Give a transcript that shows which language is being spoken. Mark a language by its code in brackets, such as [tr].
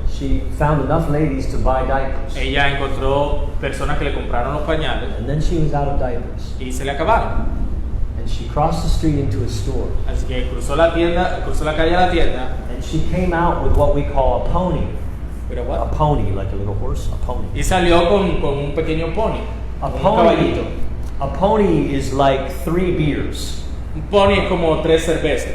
[en] She found enough ladies to buy diapers, [es] Ella encontró personas que le compraron los pañales [en] and then she was out of diapers. [es] y se le acabaron. [en] And she crossed the street into a store, [es] Así que cruzó la calle a la tienda. [en] and she came out with what we call a pony. [es] Pero [en] A what? pony, like a little horse, a pony. [es] Y salió con un pequeño pony, [en] A [es] un [en] pony, [es] caballito. [en] a pony is like 3 beers. [es] Un pony es como 3 cervezas.